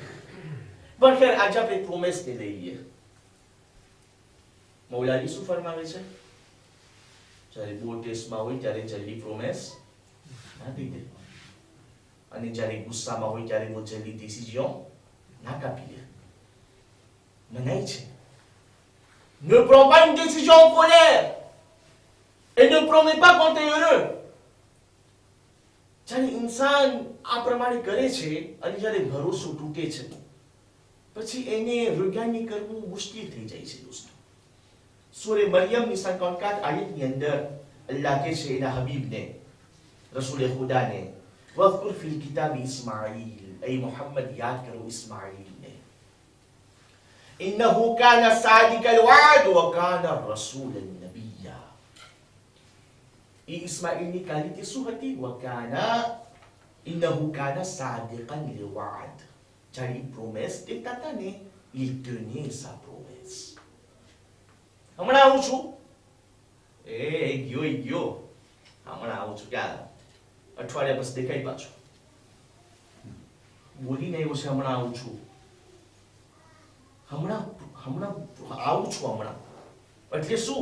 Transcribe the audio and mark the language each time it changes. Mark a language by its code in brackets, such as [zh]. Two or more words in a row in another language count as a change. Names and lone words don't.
[gu] પણ ખેર આજે આપણે પ્રોમિસ ને લઈ લઈએ. મૌલાવી શું ફરમાવે છે? જ્યારે બોર્ડ ટેસ્ટમાં હોય ત્યારે જલ્દી પ્રોમિસ ના દઈ દે, અને જ્યારે ગુસ્સામાં હોય ત્યારે બહુ જલ્દી ડિસિઝન ના કાપી લે. મનાય છે. [fr] Ne prends pas une décision en colère. Et ne promets pas quand tu es heureux. [gu] જ્યારે ઇન્સાન આ પ્રમાણે કરે છે અને જ્યારે ભરોસો તૂટે છે પછી એને રિગાઇન કરવું મુશ્કેલ થઈ જાય છે દોસ્તો. સૂરે મરિયમની 54 આયતની અંદર અલ્લાહ કહે છે એના હબીબને, રસૂલ ખુદાને, [ar] وَاذْكُرْ فِي الْكِتَابِ إِسْمَاعِيلَ, [gu] એ મોહમ્મદ યાદ કરો ઇસ્માઈલને. [ar] إِنَّهُ كَانَ صَادِقَ الْوَعْدِ وَكَانَ رَسُولًا نَبِيًّا. [gu] એ ઇસ્માઈલની ક્વોલિટી શું હતી? [ar] وَكَانَ إِنَّهُ كَانَ صَادِقًا لِلْوَعْدِ. [gu] જ્યારે પ્રોમિસ દેતા હતા ને, [fr] il tenait sa promesse. [gu] હમણાં આવું છું, ગયો હમણાં આવું છું, ક્યાં અઠવાડિયા પછી દેખાય પાછો. બોલીને આવ્યો છે હમણાં આવું છું, હમણાં આવું છું, હમણાં એટલે શું?